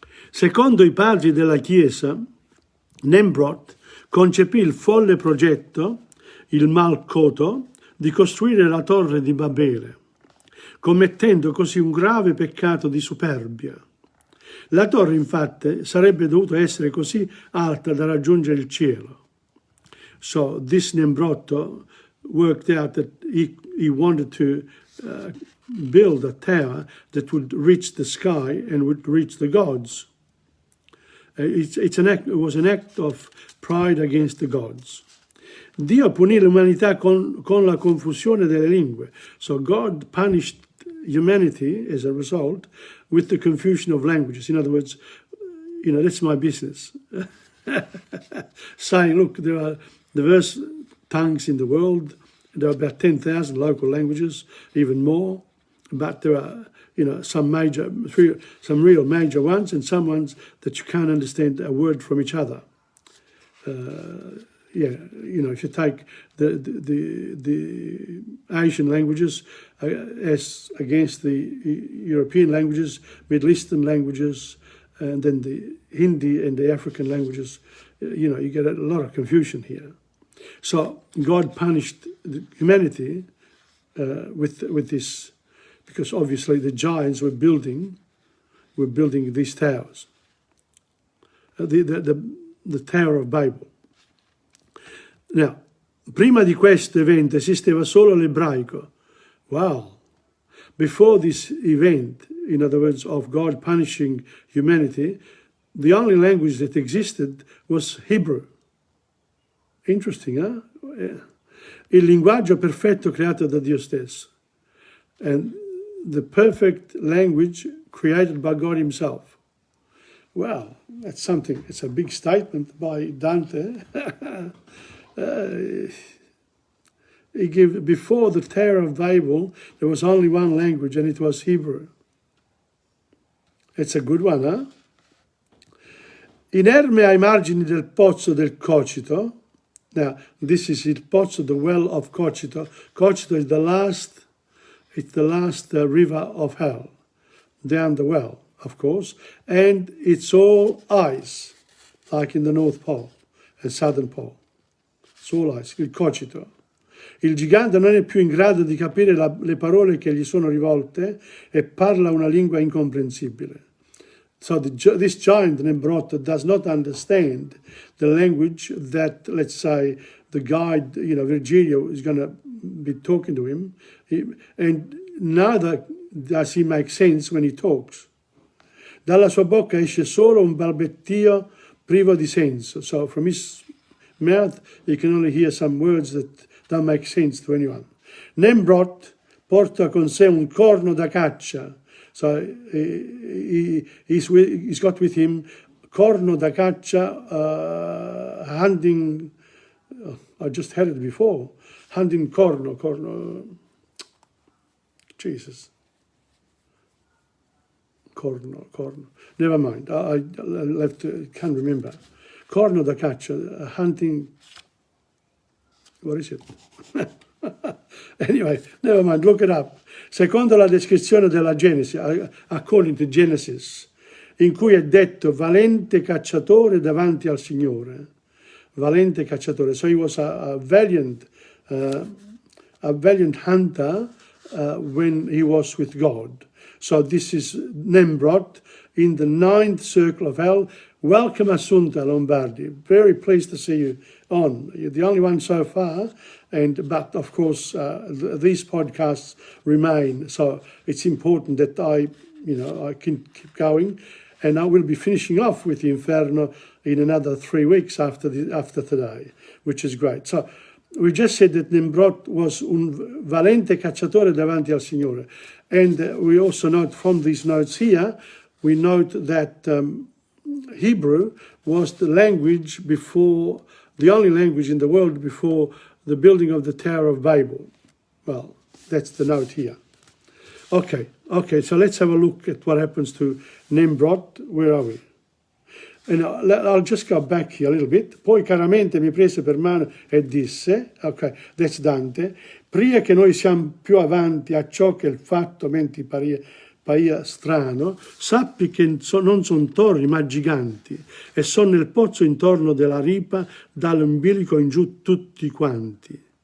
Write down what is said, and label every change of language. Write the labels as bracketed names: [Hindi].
[Italian] Secondo I padri della Chiesa, Nemrod concepì il folle progetto, il malcoto, di costruire la torre di Babele, commettendo così un grave peccato di superbia. La torre, infatti, sarebbe dovuta essere così alta da raggiungere il cielo. [English] So this Nembrotto worked out that he wanted to build a tower that would reach the sky and would reach the gods. It was an act of pride against the gods. [Italian] Dio punì l'umanità con la confusione delle lingue. [English] So God punished humanity as a result with the confusion of languages. In other words, that's my business. Saying, look, there are diverse tongues in the world. There are about 10,000 local languages, even more. But there are, some real major ones, and some ones that you can't understand a word from each other. If you take the Asian languages as against the European languages, Middle Eastern languages, and then the Hindi and the African languages, you get a lot of confusion here. So God punished humanity with this, because obviously the giants were building these towers, the Tower of Babel. [Italian] Now, prima di questo evento esisteva solo l'ebraico. [English] Wow. Before this event, in other words, of God punishing humanity, the only language that existed was Hebrew. Interesting, huh? [Italian] Il linguaggio perfetto creato da Dio stesso. [English] And the perfect language created by God himself. Wow, that's something. It's a big statement by Dante. He gave, before the Tower of Babel, there was only one language, and it was Hebrew. It's a good one, huh? [Italian] Inerme ai margini del pozzo del Cocito. [English] Now, this is il pozzo, the well of Cocito. Cocito is the last river of hell, down the well, of course, and it's all ice, like in the North Pole and Southern Pole. It's all ice, il Cocito. [Italian] Il gigante non è più in grado di capire le parole che gli sono rivolte e parla una lingua incomprensibile. [English] So this giant Nemrod does not understand the language that, let's say, the guide, Virgilio, is going to be talking to him, and neither does he make sense when he talks. [Italian] Dalla sua bocca esce solo un balbettio privo di senso. [English] So from his mouth, you can only hear some words that don't make sense to anyone. [Italian] Nemrod porta con sé un corno da caccia. [English] So he's got with him [Italian] corno da caccia, [English] hunting. I just had it before. Hunting corno. Jesus. Corno. Never mind. I can't remember. [Italian] Corno da caccia, [English] hunting. What is it? Anyway, never mind, look it up. [Italian] Secondo la descrizione della Genesi, [English] according to Genesis, [Italian] in cui è detto valente cacciatore davanti al Signore. Valente cacciatore. [English] So he was a valiant hunter when he was with God. So this is Nemrod in the 9th circle of hell. Welcome, Assunta Lombardi. Very pleased to see you on. You're the only one so far, but of course these podcasts remain. So it's important that I can keep going. And I will be finishing off with the Inferno in another 3 weeks after today, which is great. So we just said that Nimrod was [Italian] un valente cacciatore davanti al Signore. [English] And we also note from these notes here, we note that Hebrew was the language before, the only language in the world before the building of the Tower of Babel. Well, that's the note here. Okay, so let's have a look at what happens to Nimrod. Where are we? And I'll just go back here a little bit. [Italian] Poi caramente mi prese per mano e disse, [English] ok, that's Dante, [Italian] prima che noi siamo più avanti a ciò che il fatto menti paia strano, sappi che non sono torri ma giganti e sono nel pozzo intorno della ripa dall'ombilico in giù tutti quanti.